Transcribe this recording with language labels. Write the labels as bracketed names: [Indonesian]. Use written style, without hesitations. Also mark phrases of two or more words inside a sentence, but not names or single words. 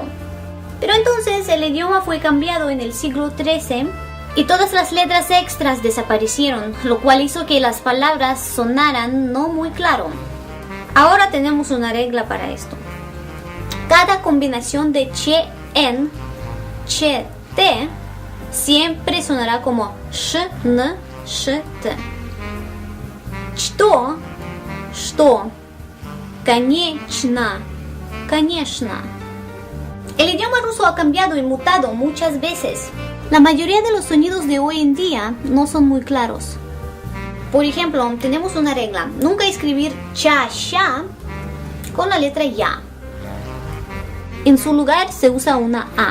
[Spanish] Pero entonces el idioma fue cambiado en el siglo XIII y todas las letras extras desaparecieron, lo cual hizo que las palabras sonaran no muy claro. Ahora tenemos una regla para esto. Cada combinación de che, en, che, te siempre sonará como sh, n, sh, t. [Russian] Что, конечно, конечно. [Spanish] El idioma ruso ha cambiado y mutado muchas veces. La mayoría de los sonidos de hoy en día no son muy claros. Por ejemplo, tenemos una regla: nunca escribir cha, sha con la letra ya. En su lugar se usa una a.